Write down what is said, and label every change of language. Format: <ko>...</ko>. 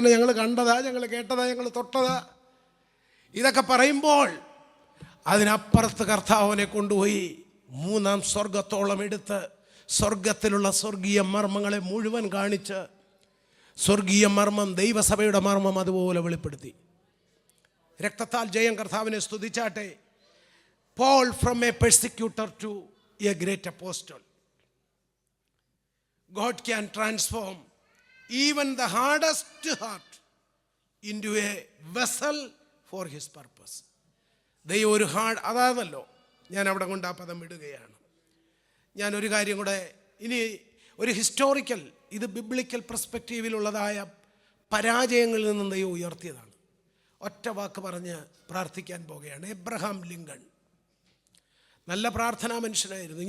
<ml>കാരണം ഞങ്ങൾ കണ്ടതാ, ഞങ്ങൾ കേട്ടതാ, ഞങ്ങൾ തൊട്ടതാ. ഇതൊക്കെ പറയുമ്പോൾ അതിനപ്പുറത്ത് കർത്താവിനെ കൊണ്ടുപോയി മൂന്നാം സ്വർഗത്തോളം എടുത്ത് സ്വർഗത്തിലുള്ള സ്വർഗീയ മർമ്മങ്ങളെ മുഴുവൻ കാണിച്ച് സ്വർഗീയ മർമ്മം, ദൈവസഭയുടെ മർമ്മം അതുപോലെ വെളിപ്പെടുത്തി. രക്തത്താൽ ജയം കർത്താവിനെ സ്തുതിച്ചാട്ടെ.</ml> <en>Paul from a persecutor to a great apostle. God can transform even the hardest heart into a vessel for his purpose.</en> <ml>ദൈവം ഒരു അതാണല്ലോ, ഞാൻ അവിടെ കൊണ്ട് ആ പദം വിടുകയാണ്. ഞാനൊരു കാര്യം കൂടെ, ഇനി ഒരു ഹിസ്റ്റോറിക്കൽ, ഇത് ബിബ്ലിക്കൽ പെർസ്പെക്റ്റീവിലുള്ളതായ പരാജയങ്ങളിൽ നിന്നും ദൈവം ഉയർത്തിയതാണ്. ഒറ്റ വാക്ക് പറഞ്ഞ് പ്രാർത്ഥിക്കാൻ പോകുകയാണ്. എബ്രഹാം ലിങ്കൺ നല്ല പ്രാർത്ഥനാ മനുഷ്യനായിരുന്നു.</ml>